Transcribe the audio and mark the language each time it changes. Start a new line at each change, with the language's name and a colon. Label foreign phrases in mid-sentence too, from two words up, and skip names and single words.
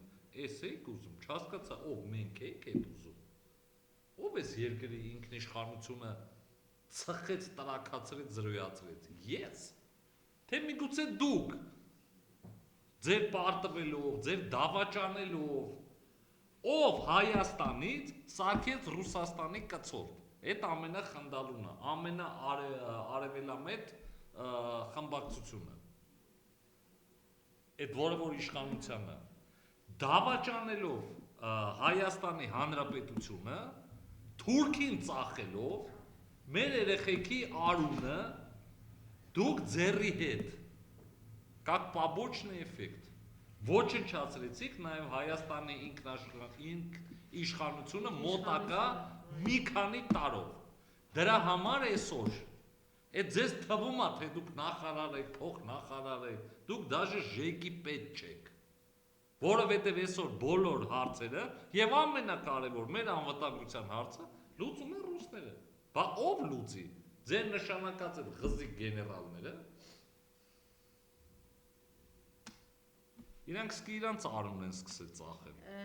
Armenian: «Էս եք ուզում», չհասկացա, ով մենք եք այդ ուզում։ Ով էս երկրի ինքնիշխանությունը ծխեց, տրակացրեց, զրոյացրեց։ Ես։ Թե միգուցե դուք ձեր պարտվելով, ձեր դավաճանելով, ով Հայաստանից սարքեց Ռուսաստանի կցորդ։ Այդ ամենախնդալուն է, ամենաարևելամետ խմբակցությունը։ Այդ որը որ իշխանությանը դավաճանելով Հայաստանի Հանրապետությունը, Թուրքին ծախելով, մեր երեխեքի արունը դուք ձեռի հետ,
Russian: как побочный эффект,
Armenian: ոչնչացրեցիք նաև Հայաստանի իշխանությունը մոտակա մի քանի տարով։ Դրա համար այսօր այդ ձեզ թվում է, թե դուք նախարար եք, փոխնախարար եք, դուք դաժե ժեկի պետք չեք։ Որովհետև այսօր բոլոր հարցերը եւ ամենակարևոր մեր անվտանգության հարցը լուծում են ռուսները։ Բա ով լուծի։ Ձեր նշանակած այդ ղզիկ գեներալները իրանք սկի իրանց արունն են սկսել ծախել։